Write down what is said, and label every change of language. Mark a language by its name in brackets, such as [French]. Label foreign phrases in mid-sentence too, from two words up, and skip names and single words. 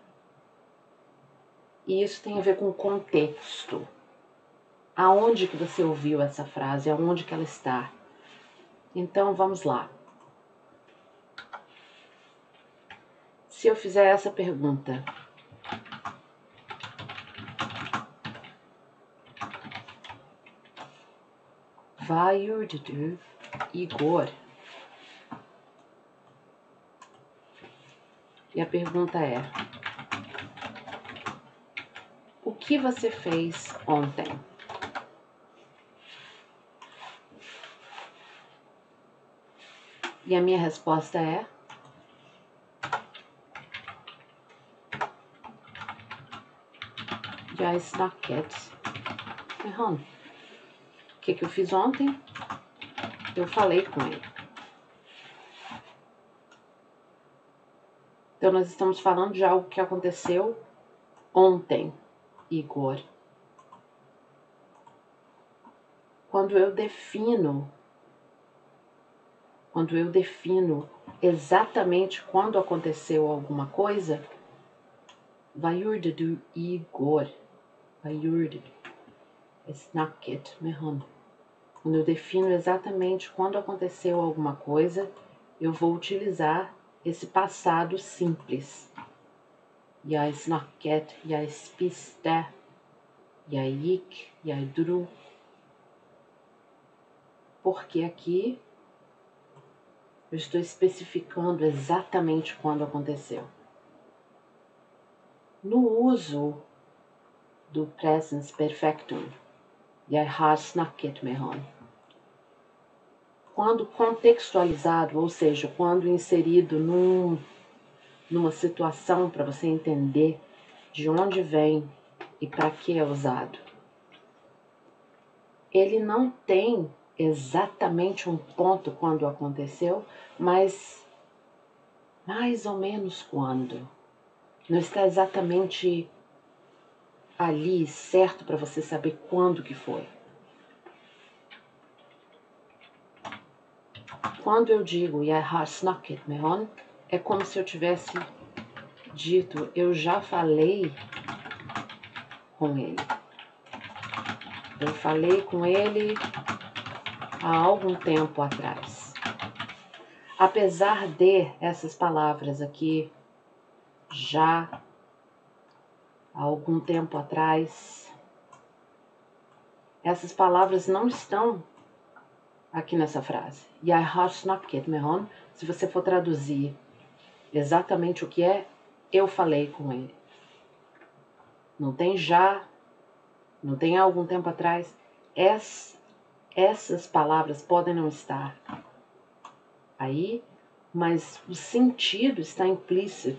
[Portuguese] E isso tem a ver com o contexto. Aonde que você ouviu essa frase? Aonde que ela está? Então, vamos lá. Se eu fizer essa pergunta, [Swedish] vad gjorde du igår? [Portuguese] E a pergunta é, o que você fez ontem? E a minha resposta é, [Norwegian] jeg snakket med han. [Portuguese] O que eu fiz ontem? Eu falei com ele. Então, nós estamos falando de algo que aconteceu ontem, Igor. Quando eu defino exatamente quando aconteceu alguma coisa, [Swedish] vad gjorde du igår? Vad gjorde du? [Norwegian] Snakket med han. [Portuguese] Quando eu defino exatamente quando aconteceu alguma coisa, eu vou utilizar esse passado simples. [Norwegian] Jeg snakket, jeg spiste, jeg gikk, jeg dro. [Portuguese] Porque aqui eu estou especificando exatamente quando aconteceu. No uso do [Norwegian] Presens Perfectum, jeg har snakket med han, [Portuguese] quando contextualizado, ou seja, quando inserido numa situação para você entender de onde vem e para que é usado, ele não tem exatamente um ponto quando aconteceu, mas mais ou menos quando. Não está exatamente ali certo para você saber quando que foi. Quando eu digo [Norwegian] jeg har snakket med han, [Portuguese] é como se eu tivesse dito, eu já falei com ele. Eu falei com ele há algum tempo atrás. apesar de essas palavras aqui, já há algum tempo atrás, essas palavras não estão aqui nessa frase. [Norwegian] Jeg har snakket med han. [Portuguese] Se você for traduzir exatamente o que é, eu falei com ele. Não tem já, não tem há algum tempo atrás. Essas palavras podem não estar aí, mas o sentido está implícito.